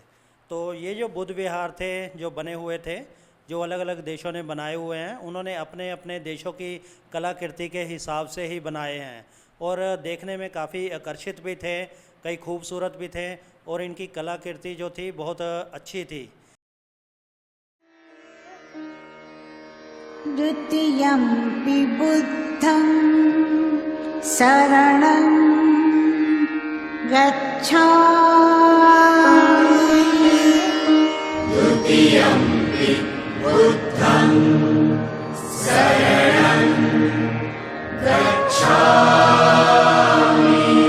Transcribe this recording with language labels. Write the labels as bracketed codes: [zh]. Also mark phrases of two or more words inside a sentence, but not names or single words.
[hi] तो ये जो बुद्ध विहार थे जो बने हुए थे, जो अलग अलग देशों ने बनाए हुए हैं, उन्होंने अपने अपने देशों की कलाकृति के हिसाब से ही बनाए हैं और देखने में काफ़ी आकर्षित भी थे, कई खूबसूरत भी थे और इनकी कलाकृति जो थी बहुत अच्छी थी। [pi] द्वितीयम्पि बुद्धं शरणं गच्छामि। द्वितीयम्पि बुद्धं शरणं गच्छामि।